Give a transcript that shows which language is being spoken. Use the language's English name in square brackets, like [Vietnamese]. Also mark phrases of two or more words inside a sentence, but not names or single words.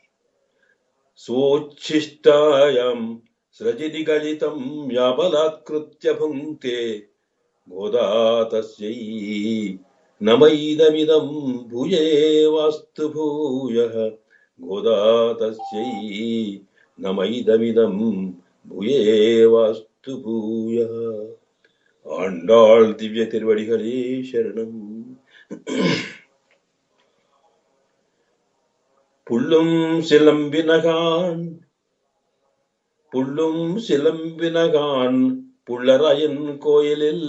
[Sanskrit] స్వోచ్ఛిష్టాయాం స్రజినిగలితం యాబలాత్కృత్య భుంక్తే. గోదా తస్యై నమైదమిదం భూయేవాస్తు భూయః. గోదా తస్యై నమైదమిదం భూయేవాస్తు భూయః. [Tamil] ஆண்டாள் திவ்ய திருவடிகளே சரணம். புள்ளும் சிலம்பினகான் புள்ளராயன் கோயிலில்.